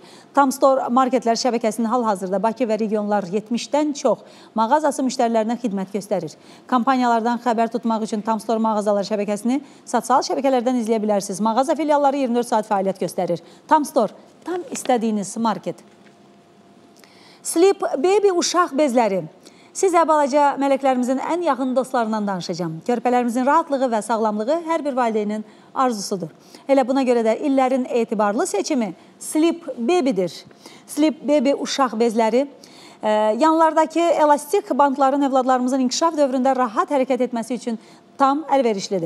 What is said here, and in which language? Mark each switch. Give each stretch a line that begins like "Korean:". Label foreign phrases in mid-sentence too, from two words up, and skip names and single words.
Azerbaijani: Tamstore Marketlər şəbəkəsinin hal-hazırda Bakı və regionlar 70-dən çox mağazası müştərilərinə xidmət göstərir. Kampaniyalardan xəbər tutmaq üçün Tamstore mağazalar şəbəkəsini sosial şəbəkələrdən izləyə bilərsiniz. Mağaza filialları 24 saat fəaliyyət göstərir. Tamstore, tam istədiyiniz market. Sleep Baby uşaq bezləri. Sizə balaca mələklərimizin ən yaxın dostlarından danışacağım. Körpələrimizin rahatlığı və sağlamlığı hər bir valideynin arzusudur. Elə buna görə də illərin etibarlı seçimi Sleep Baby-dir. Sleep Baby uşaq bezləri yanlardakı elastik bantların övladlarımızın inkişaf dövründə rahat hərəkət etməsi üçün tam əlverişlidir.